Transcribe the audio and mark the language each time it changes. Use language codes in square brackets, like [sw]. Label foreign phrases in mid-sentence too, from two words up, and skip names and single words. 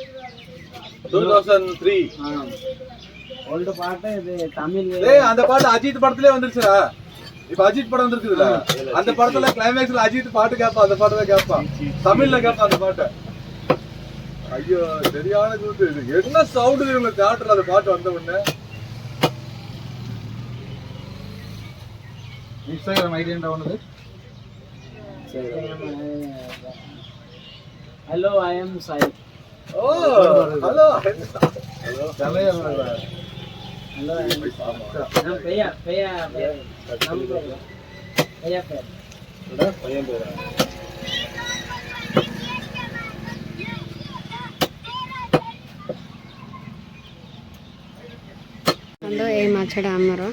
[ta] 2003 ஓல்டு பாட்டு இது தமிழ். அந்த பாட்டு அஜித் படத்திலே வந்துருச்சுடா. இப்ப அஜித் படம் வந்திருக்குதுல, அந்த படத்துல கிளைமேக்ஸ்ல அஜித் பாட்டு கேட்பான், அந்த பாட்டு தான் கேட்பான், தமிழ்ல கேட்பான் அந்த பாட்டு. ஐயோ சரியான கூத்து. இது என்ன சவுண்ட் இவங்க தியேட்டர்ல அந்த பாட்டு வந்த உடனே. இன்ஸ்டாகிராம் ஐடி என்ன பண்ணுது? [en] Hello I am Sai. Oh hello hello hello [hi] भैया भैया भैया भैया [bn] এই মাছটা আমার